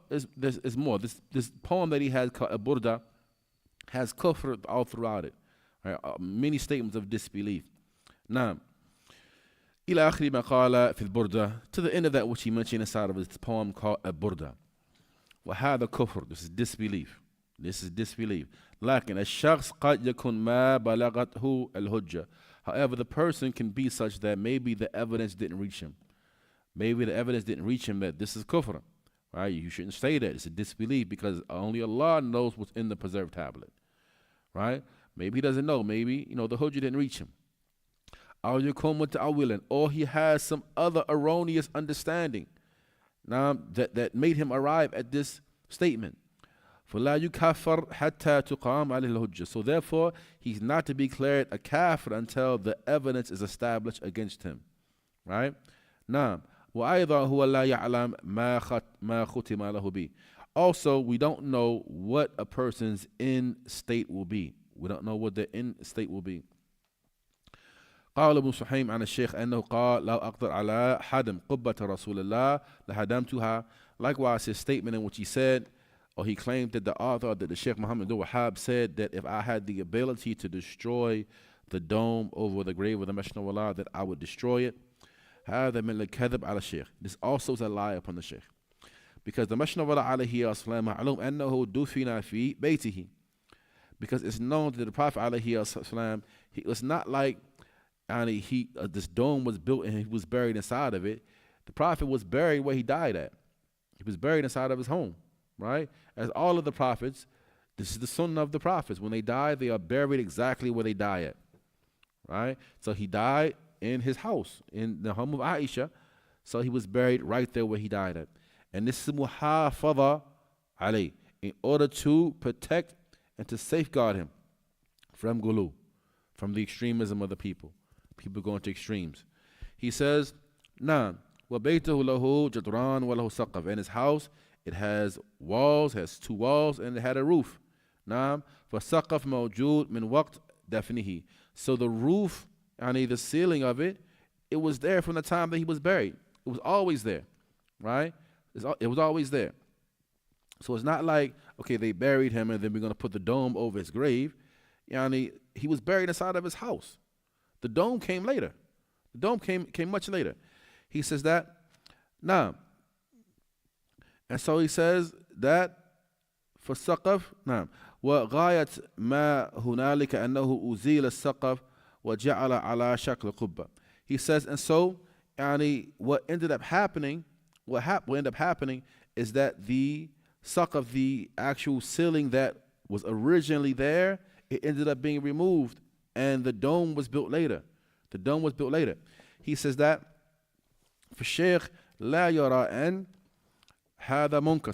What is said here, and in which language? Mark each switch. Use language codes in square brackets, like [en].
[en] This poem that he has called Burda has kufr all throughout it. Right? Many statements of disbelief. Now, [ar] إلى آخر ما قال في البردة, [en] to the end of that which he mentioned inside of his poem called Burda. [ar] وهذا كفر. [en] This is disbelief. This is disbelief. [ar] لكن الشخص قد يكون ما بلغته الحجة. [en] However, the person can be such that maybe the evidence didn't reach him. Maybe the evidence didn't reach him that this is kufr. Right? You shouldn't say that. It's a disbelief because only Allah knows what's in the preserved tablet. Right? Maybe he doesn't know. Maybe, the hujjah didn't reach him. Or he has some other erroneous understanding that made him arrive at this statement. [ar] فَلَا يُكَفَّرْ حَتَّى تُقَامَ عَلَيْهِ الْحُجَّةِ. [en] So therefore, he's not to be declared a kafir until the evidence is established against him. Right? Now, [ar] وَأَيْضًا هُوَ لَا يَعْلَمْ مَا خُتِمَ لَهُ بِهِ. [en] Also, we don't know what a person's end state will be. We don't know what the end state will be. [ar] قال ابن سحيم عن الشيخ أنه قال لو أقدر على حدم قبة رسول الله لهدمتها. [en] Likewise, his statement in which he said, or he claimed that the author, that the Shaykh Muhammad Abdul-Wahhab said that if I had the ability to destroy the dome over the grave of the Messenger of Allah, that I would destroy it. [ar] هذا من الكذب على الشيخ. [en] This also is a lie upon the Shaykh. Because the Messenger of Allah [ar] عليه الصلاة معلوم أنه دفن في بيته. [en] Because it's known that the Prophet عليه الصلاة, he was not like this dome was built and he was buried inside of it. The Prophet was buried where he died at. He was buried inside of his home, right? As all of the prophets, this is the sunnah of the prophets. When they die, they are buried exactly where they die at, right? So he died in his house, in the home of Aisha. So he was buried right there where he died at. And this is muhafadha alayh, in order to protect and to safeguard him from gulu, from the extremism of the people. People going to extremes. He says, Naam, [ar] وَبَيْتَهُ لَهُ جَدْرَانْ وَلَهُ سَقَفْ. [en] And his house, it has walls, has two walls, and it had a roof. Naam, [ar] فَسَقَفْ مَوْجُودٌ مِنْ وَقْتِ دَفْنِهِ. [en] So the roof, the ceiling of it, it was there from the time that he was buried. It was always there, right? It was always there. So it's not like, okay, they buried him and then we're going to put the dome over his grave. He was buried inside of his house. The dome came later. The dome came much later. He says that. Now, and so he says that for Saqaf, now, [ar] وغاية ما هنالك أنه أزيل السقف وجعل على شكل قبة. [en] He says, and so, what ended up happening is that the Saqaf, the actual ceiling that was originally there, it ended up being removed. And the dome was built later. The dome was built later. He says that for Shaykh [ar] لا يرى أن هذا منكر.